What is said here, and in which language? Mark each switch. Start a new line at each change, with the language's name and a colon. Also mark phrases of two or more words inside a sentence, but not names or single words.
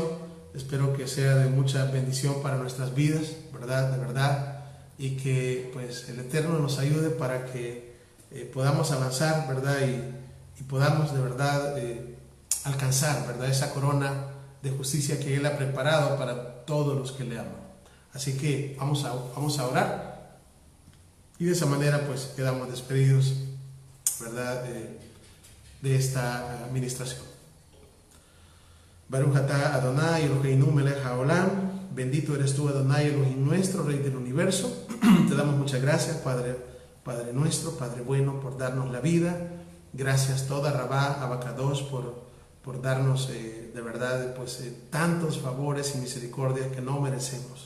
Spanish: Espero que sea de mucha bendición para nuestras vidas, ¿verdad?, de verdad, y que pues el Eterno nos ayude para que podamos avanzar, ¿verdad?, y podamos de verdad alcanzar, ¿verdad?, esa corona de justicia que Él ha preparado para todos los que le aman. Así que vamos a orar, y de esa manera pues quedamos despedidos, ¿verdad?, de esta administración.
Hebrew: ברוך אתה אדוני אלוהינו מלך העולם,
Spanish: bendito eres tú, Adonai Elohim nuestro, Rey del universo. Te damos muchas gracias, Padre nuestro, Padre bueno, por darnos la vida. Gracias
Hebrew: תודה רבה
Spanish: Abacados por darnos de verdad pues tantos favores y misericordias que no merecemos.